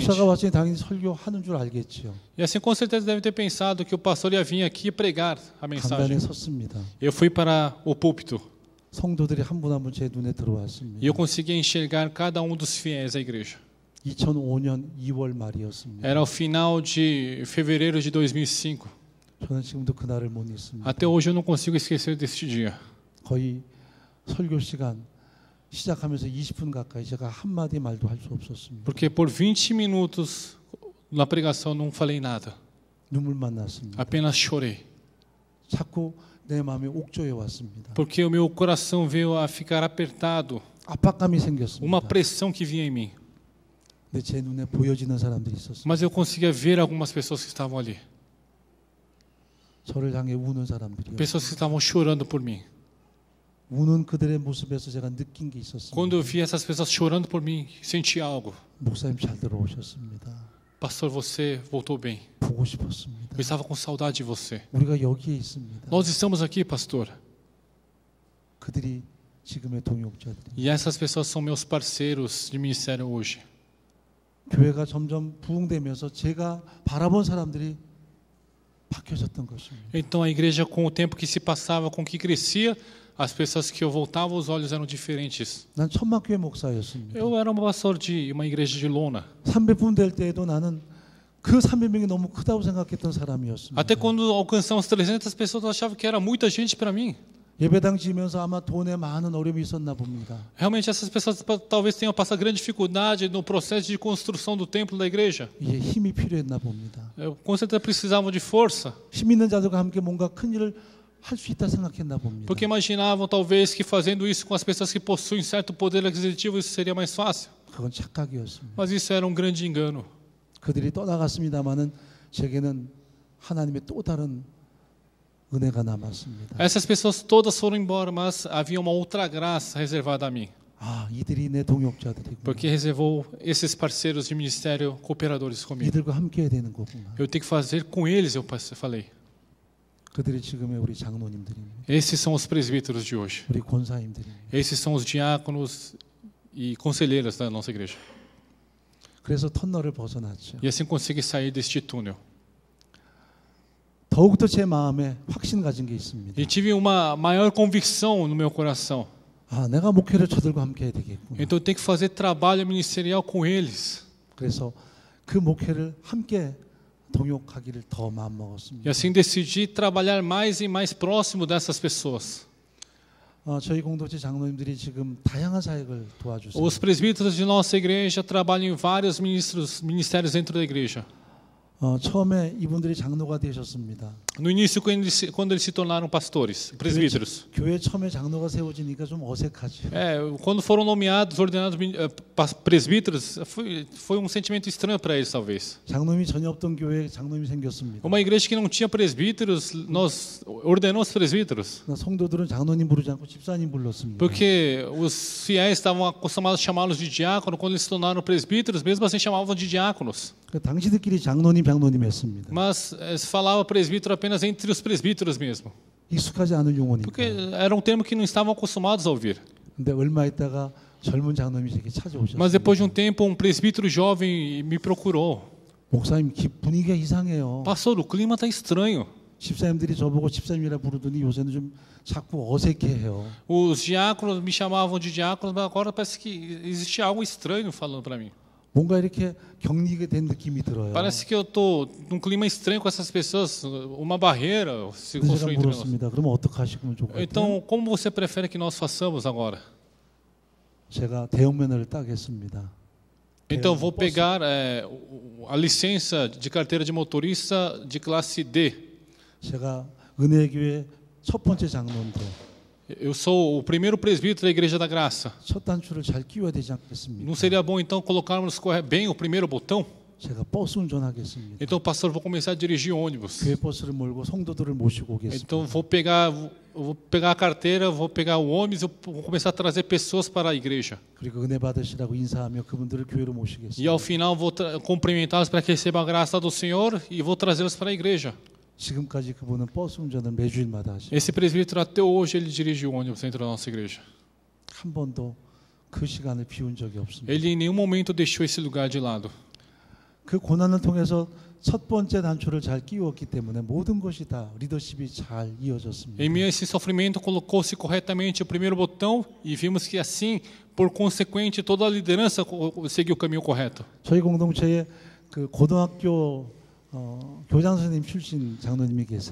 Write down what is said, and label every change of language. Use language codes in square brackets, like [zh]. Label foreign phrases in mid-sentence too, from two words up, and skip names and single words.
[ko] 목사가 왔으니 당연히 설교하는 줄 알겠지요. [pt] E assim com certeza deve ter pensado que o pastor ia vir aqui pregar a mensagem. [ko] 간단히 섰습니다. [pt] Eu fui para o púlpito [ko] 성도들이 한 분 한 분 제 눈에 [pt] e [ko] 들어왔습니다. [pt] eu consegui enxergar cada um dos fiéis da igreja. [ko] 2005년 2월 말이었습니다. [pt] Era o final de fevereiro de 2005. [ko] 저는 지금도 그날을 못 잊습니다. [pt] Até hoje eu não consigo esquecer deste dia. [ko] 거의 설교 시간 시작하면서 20분 가까이 제가 한마디 말도 할 수 없었습니다. [pt] Porque por 20 minutos na pregação eu não falei nada. [ko] 눈물만 났습니다. [pt] Apenas chorei. [ko] 자꾸 내 마음이 옥조에 왔습니다. [pt] Porque o meu coração veio a ficar apertado. [ko] 압박감이 생겼습니다. [pt] Uma pressão que vinha em mim. [ko] 근데 제 눈에 보여지는 사람들이 있었어요. [pt] Mas eu conseguia ver algumas pessoas que estavam ali. [ko] 저를 향해 우는 사람들이요. [pt] Pessoas que estavam chorando por mim. [ko] 우는 그들의 모습에서 제가 느낀 게 있었습니다. [pt] Quando eu vi essas pessoas chorando por mim, senti algo. [ko] 목사님 잘 들어오셨습니다. [pt] Pastor, você voltou bem. [ko] 보고 싶었습니다. [pt] Eu estava com saudade de você. [ko] 우리가 여기에 있습니다. [pt] Nós estamos aqui, pastor. [ko] 그들이 지금의 동역자들이. [pt] E essas pessoas são meus parceiros de ministério hoje. [ko] 교회가 점점 부흥되면서 제가 바라본 사람들이 바뀌어졌던 것입니다. [pt] Então a igreja, com o tempo que se passava, com que crescia, as pessoas que eu voltava, os olhos eram diferentes. [ko] 난 천막교회 목사였습니다. [pt] Eu era um pastor de uma igreja de lona. [ko] 300분 될 때에도 나는 그 300명이 너무 크다고 생각했던 사람이었습니다. [pt] Até quando alcançamos 300 pessoas, eu achava que era muita gente para mim. [ko] 예배당 지면서 아마 돈에 많은 어려움이 있었나 봅니다. [pt] Realmente essas pessoas talvez tenham passado grande dificuldade no processo de construção do templo da igreja. [ko] 이게 힘이 필요했나 봅니다. [pt] Com certeza precisavam de força, [ko] 힘 있는 자들과 함께 뭔가 큰 일을 할 수 있다 생각했나 봅니다. [pt] porque imaginavam talvez que fazendo isso com as pessoas que possuem certo poder aquisitivo isso seria mais fácil. [ko] 그건 착각이었습니다. [pt] Mas isso era um grande engano. [ko] 그들이 떠나갔습니다마는 제게는 하나님의 또 다른 은혜가 남았습니다. [pt] Essas pessoas todas foram embora, mas havia uma outra graça reservada a mim, [ko] 아, 이들이 내 동역자들이구나. [pt] porque reservou esses parceiros de ministério cooperadores comigo. [ko] 이들과 함께 해야 되는 거구나. [pt] Eu tenho que fazer com eles, eu falei. [ko] 그들이 지금의 우리 장로님들입니다. [pt] Esses são os presbíteros de hoje. [ko] 우리 권사님들입니다. [pt] Esses são os diáconos e conselheiras da nossa igreja. [ko] 그래서 터널을 벗어났죠. [pt] E assim consegui sair deste túnel. [ko] 더욱더 제 마음에 확신 가진 게 있습니다. [pt] E tive uma maior convicção no meu coração. [ko] 아, 내가 목회를 저들과 함께 해야 되겠구나. [pt] Então eu tenho que fazer trabalho ministerial com eles. [ko] 그래서 그 목회를 함께 동역하기를 더 마음 [pt] E [ko] 먹었습니다. [pt] assim decidi trabalhar mais e mais próximo dessas pessoas. [ko] 저희 공동체 장로님들이 지금 다양한 사역을 도와주세요. [pt] Os presbíteros de nossa igreja trabalham em vários ministérios dentro da igreja. [ko] 처음에 이분들이 장로가 되셨습니다. [pt] No início, quando eles se tornaram pastores, presbíteros. [ko] 교회 처음에 장로가 세워지니까 좀 어색하죠. [pt] Quando foram nomeados, ordenados presbíteros, foi um sentimento estranho para eles, talvez. [ko] 장로님이 전혀 없던 교회에 장로님이 생겼습니다. [pt] Uma igreja que não tinha presbíteros, nós ordenamos presbíteros. [ko] 성도들은 장로님 부르지 않고 집사님 불렀습니다. [pt] Porque os fiéis estavam acostumados a chamá-los de diácono, quando eles se tornaram presbíteros, mesmo assim chamavam de diáconos. [ko] 당시들끼리 장로님 했습니다. [pt] Mas se falava presbítero apenas entre os presbíteros mesmo. [ko] 익숙하지 않은 용어니까. [pt] Porque era um termo que não estavam acostumados a ouvir. [ko] 근데 얼마 있다가 젊은 장로님이 제게 [pt] Mas [ko] 찾아오셨습니다. [pt] depois de um tempo, um presbítero jovem me procurou. [ko] 목사님 분위기가 이상해요. [pt] Pastor, o clima está estranho. [ko] 집사님들이 저보고 집사님이라 부르더니 요새는 좀 자꾸 어색해해요. [pt] Os diáconos me chamavam de diáconos, mas agora parece que existe algo estranho falando para mim. [ko] 뭔가 이렇게 격리게 된 느낌이 들어요. [pt] Parece que eu estou num clima estranho com essas pessoas, uma barreira se [ko] 그래서 제가 [pt] construindo entre nós. [ko] 물었습니다. 그러면 어떻게 하시면 좋을까요? [pt] Então, como você prefere que nós façamos agora? [ko] 제가 대형면허를 따겠습니다. [pt] Então, vou pegar a licença de carteira de motorista de classe D. [ko] 제가 은혜교회 첫 번째 장로인데 [pt] Eu sou o primeiro presbítero da Igreja da Graça. [ko] 첫 단추를 잘 끼워야 되지 않겠습니까? [pt] Não seria bom, então, colocarmos bem o primeiro botão? [ko] 제가 버스 운전하겠습니다. [pt] Então, pastor, vou começar a dirigir ônibus. [ko] 교회 버스를 몰고 성도들을 모시고 오겠습니다. [pt] Então, vou pegar a carteira, vou pegar o ônibus, eu vou começar a trazer pessoas para a igreja. [ko] 그리고 은혜 받으시라고 인사하며 그분들을 교회로 [pt] E [ko] 모시겠습니다. [pt] ao final vou cumprimentá-los para que recebam a graça do Senhor e vou trazê-los para a igreja. [ko] 지금까지 그분은 버스 운전을 매주일마다 하시고 [pt] Esse presbítero até hoje ele dirige o ônibus dentro da nossa igreja. [ko] 한 번도 그 시간을 비운 적이 없습니다. [pt] Ele em nenhum momento deixou esse lugar de lado. [ko] 그 고난을 통해서 첫 번째 단추를 잘 끼웠기 때문에 모든 것이 다 리더십이 잘 이어졌습니다. [pt] Em meio a esse sofrimento colocou-se corretamente o primeiro botão e vimos que assim, por consequente, toda a liderança seguiu o caminho correto. [ko] 저희 공동체에 그 고등학교 교장 선생님 출신 장로님이 계세요.